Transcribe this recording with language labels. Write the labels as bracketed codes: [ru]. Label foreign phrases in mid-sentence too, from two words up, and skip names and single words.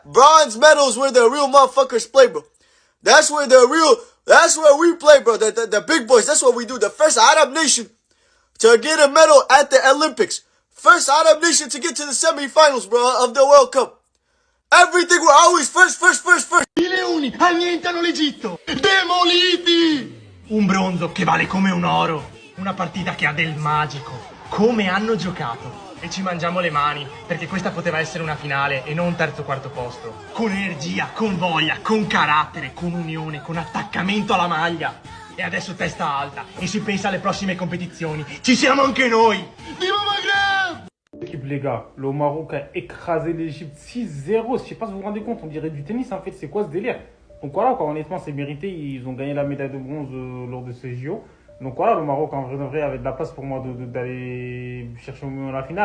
[en] Bronze medals where the real motherfuckers play, bro. That's where we play, bro. The big boys. That's what we do. The first Arab nation to get a medal at the Olympics. First Arab nation to get to the semifinals, bro, of the World Cup. Everything, we're always first. [it] I leoni annientano l'Egitto! Demoliti! Un bronzo che vale come un oro. Una partita che ha del magico. Come hanno giocato. E ci mangiamo le mani, perché questa poteva essere una finale e non un terzo o quarto posto. Con energia, con voglia, con carattere, con unione, con attaccamento alla maglia. E adesso testa alta e si pensa alle prossime compétitions. Ci siamo anche noi! Viva Maghreb! [fr] L'équipe, les gars, le Maroc a écrasé l'Égypte 6-0. Je sais pas si vous vous rendez compte, on dirait du tennis en fait. C'est quoi ce délire? Donc voilà, quoi, honnêtement, c'est mérité. Ils ont gagné la médaille de bronze lors de ces JO. Donc voilà, le Maroc en vrai avait de la place pour moi d'aller chercher au moins la finale.